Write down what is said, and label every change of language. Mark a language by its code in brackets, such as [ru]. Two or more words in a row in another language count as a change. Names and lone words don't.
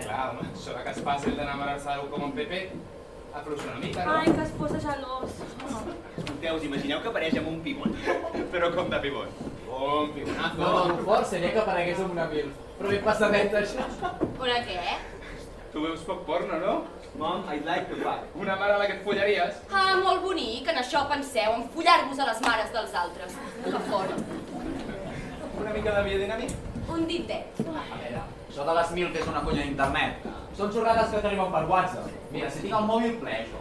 [ca] Clar, home, això de que és fàcil d'enamorar-se d'algú com en Pepe, afluixa una mica, no? Ai, que es posa gelós. Escolteu, us imagineu que apareix amb un pivot. Però com de pivot? Un pivonazo. No, no, fort seria que aparegués amb una mil. Però ben passadet, això. Una què? Tu veus poc porno, no? [en] Mom, I'd like to fuck. [ca] Una mare a la que et follaries. Ah, molt bonic, en això penseu, en follar-vos a les mares dels altres. Que fort. Una mica de biodinàmic. Un ditet. A veure, això de les mil que és una conya d'internet. Són xorrades que t'arriben per WhatsApp. Mira, si tinc el mòbil ple, això.